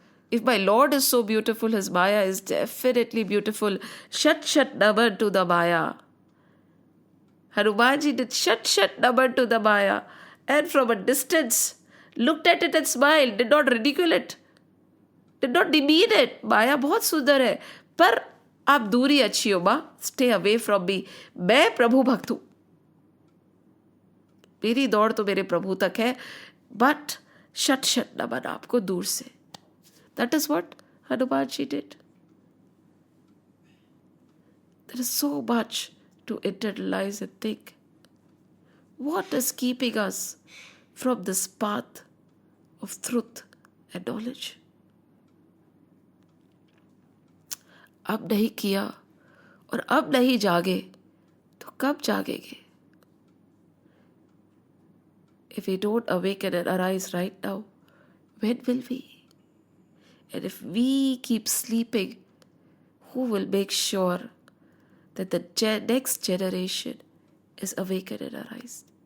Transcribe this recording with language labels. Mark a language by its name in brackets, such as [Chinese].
[English] If my Lord is so beautiful, his Maya is definitely beautiful. Shat naman to the Maya. Hanumanji did shat naman to the Maya, and from a distance looked at it and smiled, did not ridicule it, did not demean it. [Hindi] Maya बहुत सुंदर है, पर आप दूरी अच्छी हो माँ. [English] Stay away from me. [Hindi] मैं प्रभु भक्त हूँ. मेरी दौड़ तो मेरे प्रभु तक है, but शट नमन आपको दूर से. [English] That is what Hanumanji did. There is so much to internalize and think. What is keeping us from this path of truth and knowledge? [Hindi] अब नहीं किया और अब नहीं जागे तो कब जागेंगे? [English] If we don't awaken and arise right now, when will we? And if we keep sleeping, who will make sure that the next generation is awakened and arise?